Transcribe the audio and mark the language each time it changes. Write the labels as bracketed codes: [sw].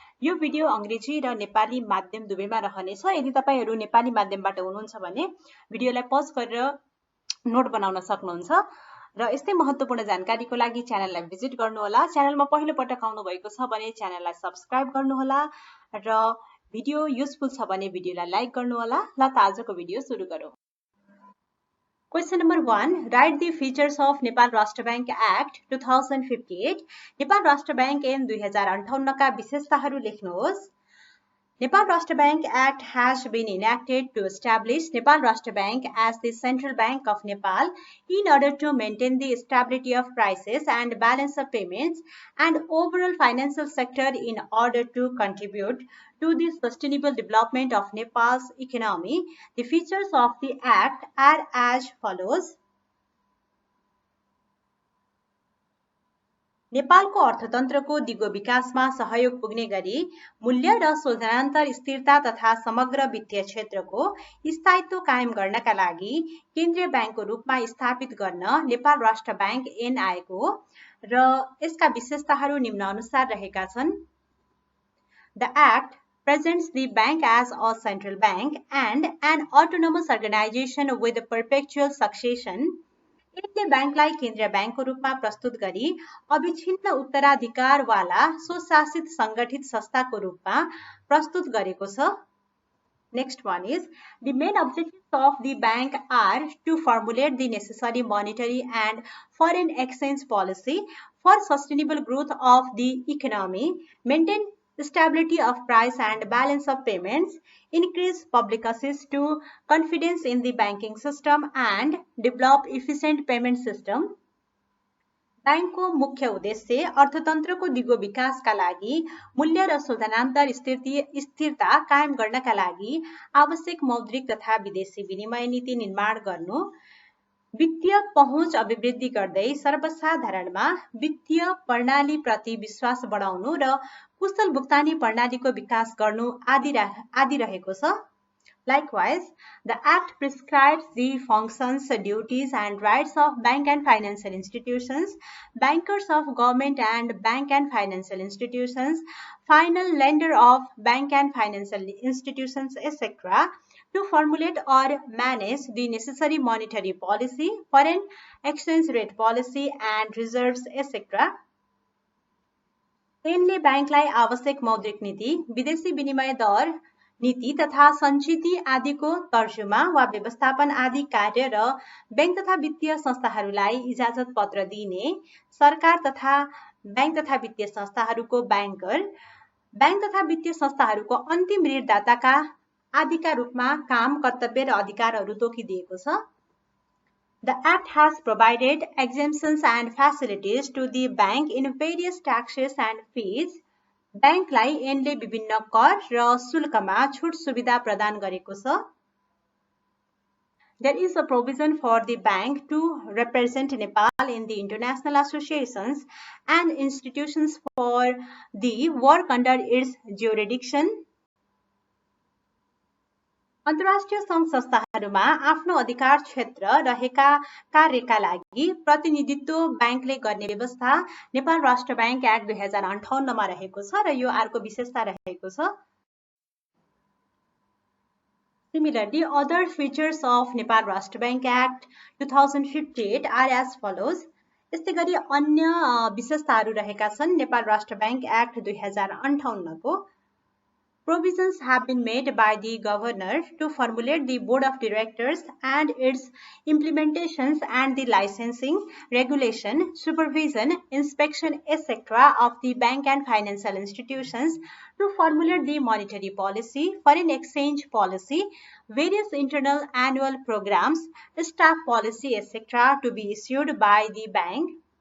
[ne] यो भिडियो अंग्रेजी र नेपाली माध्यम दुवैमा रहनेछ. यदि तपाईहरु नेपाली माध्यमबाट हुनुहुन्छ भने भिडियोलाई पज गरेर नोट बनाउन सक्नुहुन्छ र यस्तै महत्त्वपूर्ण जानकारीको लागि च्यानललाई भिजिट गर्नुहोला. च्यानलमा पहिलो पटक आउनु भएको छ भने च्यानललाई सब्स्क्राइब गर्नुहोला र भिडियो युजफुल छ भने भिडियोलाई लाइक गर्नुहोला. ल त आजको भिडियो सुरु गरौँ. [en] Question number 1. Write the features of Nepal Rashtra Bank Act 2058. [ne] Nepal Rashtra Bank in 2058 का विशेषताहरू लेख्नुहोस्. [en] Nepal Rashtra Bank Act has been enacted to establish Nepal Rashtra Bank as the central bank of Nepal in order to maintain the stability of prices and balance of payments and overall financial sector in order to contribute to the sustainable development of Nepal's economy. The features of the act are as follows. [ne] नेपालको अर्थतन्त्रको दिगो विकासमा सहयोग पुग्ने गरी मूल्य र शोधनान्तर स्थिरता तथा समग्र वित्तीय क्षेत्रको स्थायित्व कायम गर्नका लागि केन्द्रीय बैंकको रूपमा स्थापित गर्न नेपाल राष्ट्र बैंक ऐन आएको र यसका विशेषताहरू निम्न अनुसार रहेका छन्. [en] The Act presents the bank as a central bank and an autonomous organization with perpetual succession. [ne] यसले बैंकलाई केन्द्रीय बैंकको रूपमा प्रस्तुत गरी अविच्छिन्न उत्तराधिकारवाला स्वशासित संगठित संस्थाको रूपमा प्रस्तुत गरेको छ. [en] Next one is, the main objectives of the bank are to formulate the necessary monetary and foreign exchange policy for sustainable growth of the economy, maintain stability of price and balance of payments, increase public access to confidence in the banking system and develop efficient payment system. [ne] बैंकको मुख्य उद्देश्य अर्थतन्त्रको दिगो विकासका लागि मूल्य र शोधनान्तर स्थिरता कायम गर्नका लागि आवश्यक मौद्रिक तथा विदेशी विनिमय नीति निर्माण गर्नु, वित्तीय पहुँच अभिवृद्धि गर्दै सर्वसाधारणमा वित्तीय प्रणाली प्रति विश्वास बढाउनु र कुशल भुक्तानी प्रणालीको विकास गर्नु आदि रहेको छ. [en] Likewise, the Act prescribes the functions, duties and rights of bank and financial institutions, bankers of government and bank and financial institutions, final lender of bank and financial institutions, etc., to formulate or manage the necessary monetary policy, foreign exchange rate policy and reserves, etc. [ne] ऐनले बैंकलाई आवश्यक मौद्रिक नीति, विदेशी विनिमय दर नीति तथा संचिति आदिको तर्जुमा वा व्यवस्थापन आदि कार्य र बैंक तथा वित्तीय संस्थाहरूलाई इजाजत पत्र दिने, सरकार तथा बैंक तथा वित्तीय संस्थाहरूको बैंकर, बैंक तथा वित्तीय संस्थाहरूको अन्तिम ऋणदाताका आदिका रूपमा काम, कर्तव्य र अधिकारहरू तोकिदिएको छ. [en] The Act has provided exemptions and facilities to the bank in various taxes and fees. [ne] बैंकलाई ऐनले विभिन्न कर र शुल्कमा छुट सुविधा प्रदान गरेको छ. [en] There is a provision for the bank to represent Nepal in the international associations and institutions for the work under its jurisdiction. [ne] अन्तर्राष्ट्रिय संघ संस्थाहरूमा आफ्नो अधिकार क्षेत्र रहेका कार्यका लागि प्रतिनिधित्व बैंकले गर्ने व्यवस्था नेपाल राष्ट्र बैंक एक्ट 2058 मा रहेको छ र यो अर्को विशेषता रहेको छ. [en] Similarly, other features of Nepal Rashtra Bank Act 2058 are as follows. [ne] यस्तै गरी अन्य विशेषताहरू रहेका छन् नेपाल राष्ट्र बैंक एक्ट 2058 को. [en] Provisions have been made by the governor to formulate the board of directors and its implementations and the licensing, regulation, supervision, inspection, etc. of the bank and financial institutions, to formulate the monetary policy, foreign exchange policy, various internal annual programs, staff policy, etc. to be issued by the bank.